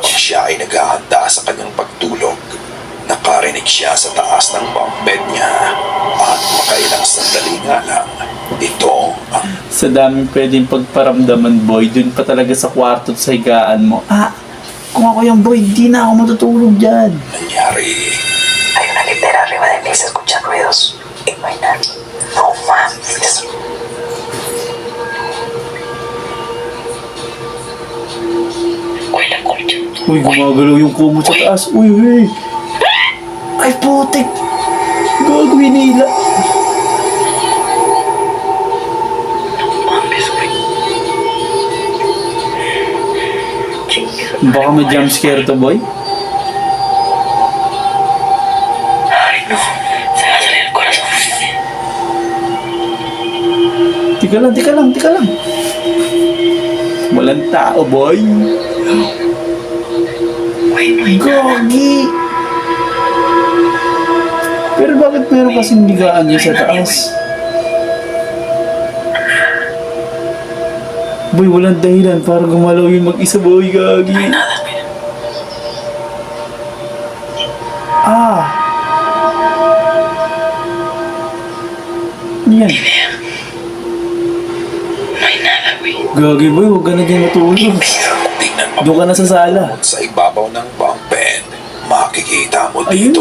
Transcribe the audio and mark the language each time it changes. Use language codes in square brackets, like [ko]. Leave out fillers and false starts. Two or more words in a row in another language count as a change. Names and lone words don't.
[tl] habang siya ay naghahanda sa kanyang pagtulog. Nakarinig siya sa taas ng [en] bunk bed [tl] niya at makailang sandali nga lang, ito ang Sa daming pwedeng pagparamdaman boy, dun pa talaga sa kwarto at sa higaan mo. Kung ako yung boy, di na ako matutulog dyan. nangyari. [es] Hay una litera arriba de mí, se escuchan ruidos y no hay nadie. No mames. Huele a colchón. [tl] Uy, gumagalaw yung kumot sa taas. Uy, uy. Ay, putik. Gagawin nila. [es] Mames, güey. Chingue. [tl] Baka may [en] jump scare [tl] to boy. [es] Ay, no. Se va a salir el corazón. [tl] Tika lang. Walang tao boy. [es] Güey, no hay nada. [tl] Gogi. Pero bakit meron kasing bigaan niya sa taas? Boy, walang dahilan para gumalaw yung mag-isa boy, gagi. [es] No hay nada, mira. [tl] Yan. Gagi boy, huwag ka na dyan matulog. Tingnan mo Doon ka na sa sala. sa ibabaw ng [en] bunk bed. [tl] Makikita mo dito